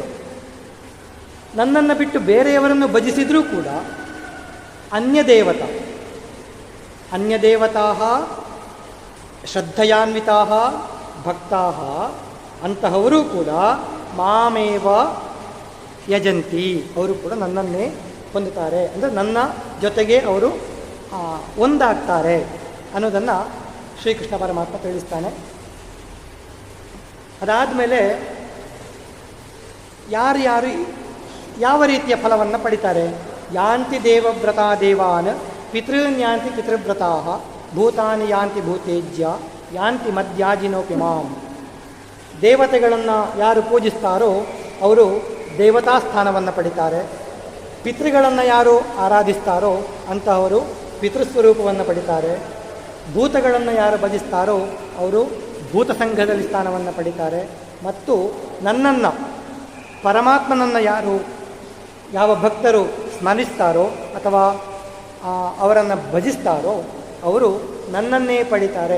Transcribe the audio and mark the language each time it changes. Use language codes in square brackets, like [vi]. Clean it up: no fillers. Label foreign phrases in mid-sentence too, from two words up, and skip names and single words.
[kn] ನನ್ನನ್ನು ಬಿಟ್ಟು ಬೇರೆಯವರನ್ನು ಭಜಿಸಿದರೂ ಕೂಡ [sa] ಅನ್ಯದೇವತಾ ಶ್ರದ್ಧೆಯಾನ್ವಿತಾ ಭಕ್ತಾ [kn] ಅಂತಹವರು ಕೂಡ [sa] ಮಾಮೇವ ಯಜಂತಿ, [kn] ಅವರು ಕೂಡ ನನ್ನನ್ನೇ ಹೊಂದುತ್ತಾರೆ, ಅಂದರೆ ನನ್ನ ಜೊತೆಗೆ ಅವರು ಒಂದಾಗ್ತಾರೆ ಅನ್ನೋದನ್ನು ಶ್ರೀಕೃಷ್ಣ ಪರಮಾತ್ಮ ತಿಳಿಸ್ತಾನೆ. ಅದಾದಮೇಲೆ ಯಾರ್ಯಾರು ಯಾವ ರೀತಿಯ ಫಲವನ್ನು ಪಡಿತಾರೆ, [sa] ಯಾಂತಿ ದೇವವ್ರತಾ ದೇವಾನ್ ಪಿತೃನ್ಯಾಂತಿ ಪಿತೃವ್ರತಾ ಭೂತಾನಿ ಯಾಂತಿ ಭೂತೇಜ್ಯ ಯಾಂತಿ ಮಧ್ಯಾಜಿನೋಪಿ ಮಾಂ. [kn] ದೇವತೆಗಳನ್ನು ಯಾರು ಪೂಜಿಸ್ತಾರೋ ಅವರು ದೇವತಾ ಸ್ಥಾನವನ್ನು ಪಡಿತಾರೆ, ಪಿತೃಗಳನ್ನು ಯಾರು ಆರಾಧಿಸ್ತಾರೋ ಅಂತಹವರು ಪಿತೃಸ್ವರೂಪವನ್ನು ಪಡಿತಾರೆ, ಭೂತಗಳನ್ನು ಯಾರು ಭಜಿಸ್ತಾರೋ ಅವರು ಭೂತ ಸಂಘದಲ್ಲಿ ಸ್ಥಾನವನ್ನು ಪಡಿತಾರೆ, ಮತ್ತು ನನ್ನನ್ನು ಪರಮಾತ್ಮನನ್ನು ಯಾವ ಭಕ್ತರು ಸ್ಮರಿಸ್ತಾರೋ ಅಥವಾ ಅವರನ್ನು ಭಜಿಸ್ತಾರೋ ಅವರು ನನ್ನನ್ನೇ ಪಡಿತಾರೆ.